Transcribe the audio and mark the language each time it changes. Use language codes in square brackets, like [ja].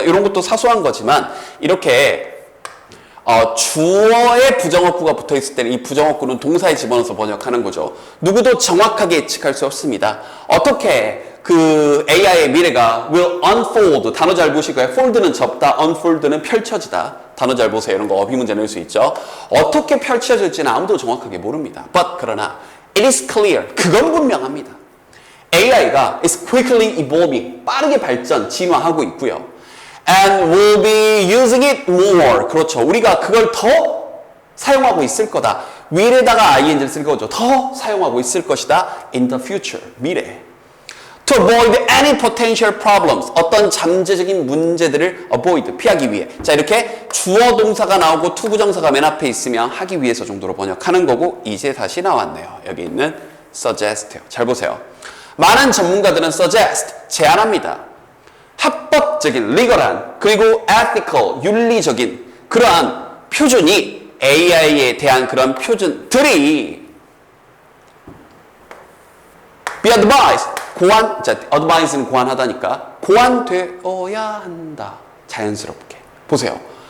[ko] 이런 것도 사소한 거지만 이렇게 주어에 부정어구가 붙어있을 때는 이 부정어구는 동사에 집어넣어서 번역하는 거죠. 누구도 정확하게 예측할 수 없습니다. 어떻게 그 AI의 미래가 will unfold 단어 잘 보시고요. fold는 접다, unfold는 펼쳐지다. 단어 잘 보세요. 이런 거 어휘 문제 낼 수 있죠. 어떻게 펼쳐질지는 아무도 정확하게 모릅니다. [en] But [ko] 그러나 [en] it is clear [ko] 그건 분명합니다. AI가 [en] is quickly evolving [ko] 빠르게 발전, 진화하고 있고요. [en] And we'll be using it more. [ko] 그렇죠. 우리가 그걸 더 사용하고 있을 거다. will에다가 ing를 쓸 거죠. 더 사용하고 있을 것이다. [en] In the future. [ko] 미래. [en] To avoid any potential problems. [ko] 어떤 잠재적인 문제들을 avoid. 피하기 위해. 자, 이렇게 주어 동사가 나오고 투부정사가 맨 앞에 있으면 하기 위해서 정도로 번역하는 거고 이제 다시 나왔네요. 여기 있는 suggest. 잘 보세요. 많은 전문가들은 suggest. 제안합니다. 합법적인, legal한, 그리고 ethical, 윤리적인 그러한 표준이 AI에 대한 그런 표준들이 [en] be advised, [ko] advise는 고안하다니까 고안되어야 한다. 자연스럽게. 보세요.